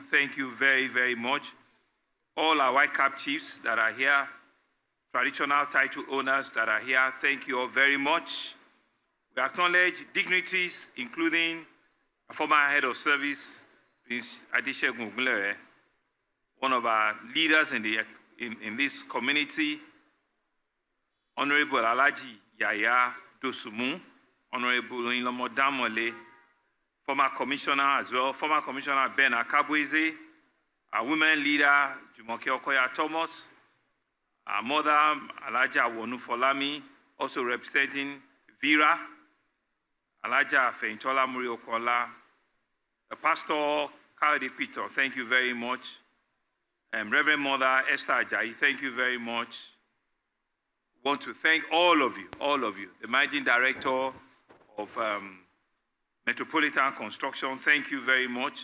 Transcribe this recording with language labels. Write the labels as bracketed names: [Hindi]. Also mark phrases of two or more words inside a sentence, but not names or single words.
[English] Thank you very, very much. All our White Cap Chiefs that are here, traditional title owners that are here, thank you all very much. We acknowledge dignitaries, including a former head of service, Prince Adeshegun Ogunlere, one of our leaders in this community, Honorable Alhaji Yaya Dosumu, Honorable Ilomo Damole, former commissioner as well, former commissioner Ben Akabweze, our women leader Jumoke Okoya Thomas, our mother Alhaja Wonu Folami, also representing Vera, Alhaja Feintola Muri Okola, the pastor Kayode Peter, thank you very much. Reverend Mother Esther Ajayi, thank you very much. Want to thank all of you, the managing director of Metropolitan Construction, thank you very much.